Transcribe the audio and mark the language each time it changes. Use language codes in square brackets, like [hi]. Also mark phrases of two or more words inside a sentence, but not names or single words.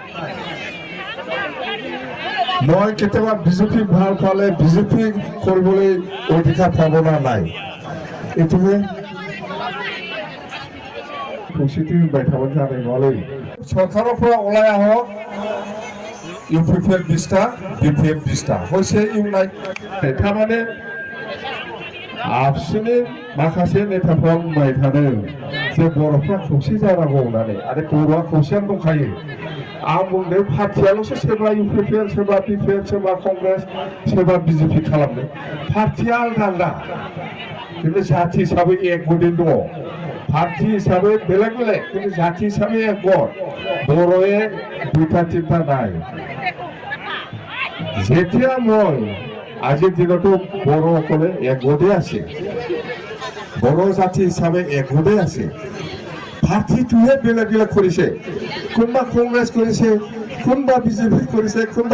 [as] মই কেতিয়াবা বিজেপি ভাল পালে বিজেপি কৰিবলৈ অধিকাৰ ভাৱনা নাই এইটোৱে পজিটিভ বাইঠাব জানে নলয় চৰকাৰৰ পৰা ওলাই আহক ইউপিপিএল ২০টা বিপিএফ ২০টা হৈছে ইউনাইট তাৰমানে [brx] আপসুनि माखासे नेताफ्रा बुंबाय थादों जे बर'फ्रा खौसे जानांगौ होननानै आरो बर'आ खौसेयानो दंखायो आं बुंदों पार्टियाल'सो सोरबा इउपिपिएल सोरबा बिपिएफ सोरबा कंग्रेस सोरबा बिजेपि खालामदों पार्टिया आलदा आलदा खिन्थु जाथि हिसाबै एकग'दै दङ पार्टि हिसाबै बेलेग बेलेग खिन्थु जाथि हिसाबै एकग'ट बर'ए [as] দুইটা তিনটা নাই যেতিয়া মই আজিৰ দিনতো বড়োসকলে একগ'তে আছে বড়ো জাতি হিচাপে একগ'তে আছে পাৰ্টিটোহে বেলেগ বেলেগ কৰিছে কোনোবা কংগ্ৰেছ কৰিছে কোনোবা বিজেপি কৰিছে কোনোবা